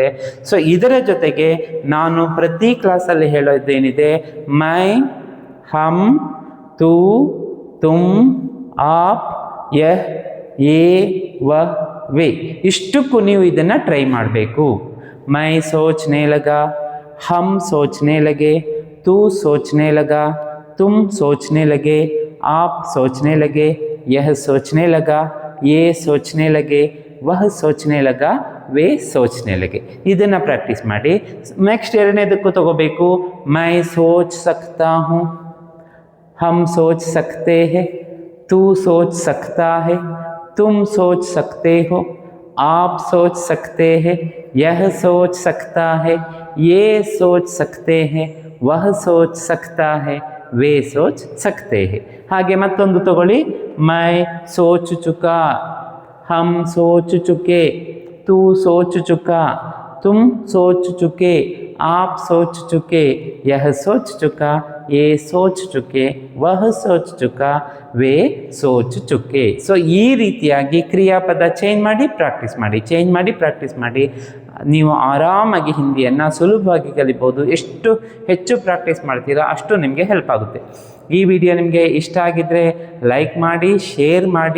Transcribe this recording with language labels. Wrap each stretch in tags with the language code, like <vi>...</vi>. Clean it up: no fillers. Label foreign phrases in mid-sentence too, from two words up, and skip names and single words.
<kn>ಸೊ ಇದರ ಜೊತೆಗೆ ನಾನು ಪ್ರತಿ ಕ್ಲಾಸಲ್ಲಿ ಹೇಳೋದೇನಿದೆ,</kn> <hi>मैं, हम, तू, तुम, आप, यह, ये, वह, वे,</hi> <kn>ಇಷ್ಟಕ್ಕೂ ನೀವು ಇದನ್ನು ಟ್ರೈ ಮಾಡಬೇಕು.</kn> <hi>मैं सोचने लगा, हम सोचने लगे, तू सोचने लगा, तुम सोचने लगे, आप सोचने लगे, यह सोचने लगा, ये सोचने लगे, वह सोचने लगा, वे सोचने लगे.</hi> <kn>ಇದನ್ನು ಪ್ರಾಕ್ಟೀಸ್ ಮಾಡಿ. ನೆಕ್ಸ್ಟ್ ಎರಡನೇದಕ್ಕೂ ತಗೋಬೇಕು.</kn> <hi>मैं सोच सकता हूँ, हम सोच सकते हैं, तू सोच सकता है, तुम सोच सकते हो, आप सोच सकते हैं, यह सोच सकता है, ये सोच सकते हैं, वह सोच सकता है, वे सोच सकते हैं.</hi> <kn>ಹಾಗೆ ಮತ್ತೊಂದು ತಗೊಳ್ಳಿ.</kn> <hi>मैं सोच चुका, हम सोच चुके, तू सोच चुका, तुम सोच चुके, आप सोच चुके, यह सोच चुका, ये सोच चुके, वह सोच चुका, वे सोच चुके.</hi> <kn>ಸೊ ಈ ರೀತಿಯಾಗಿ ಕ್ರಿಯಾಪದ ಚೇಂಜ್ ಮಾಡಿ ಪ್ರಾಕ್ಟೀಸ್ ಮಾಡಿ ನೀವು ಆರಾಮಾಗಿ ಹಿಂದಿಯನ್ನು ಸುಲಭವಾಗಿ ಕಲಿಬೋದು. ಎಷ್ಟು ಹೆಚ್ಚು ಪ್ರಾಕ್ಟೀಸ್ ಮಾಡ್ತೀರಾ ಅಷ್ಟು ನಿಮಗೆ ಹೆಲ್ಪ್ ಆಗುತ್ತೆ. ಈ ವಿಡಿಯೋ ನಿಮಗೆ ಇಷ್ಟ ಆಗಿದ್ದರೆ ಲೈಕ್ ಮಾಡಿ, ಶೇರ್ ಮಾಡಿ.</kn>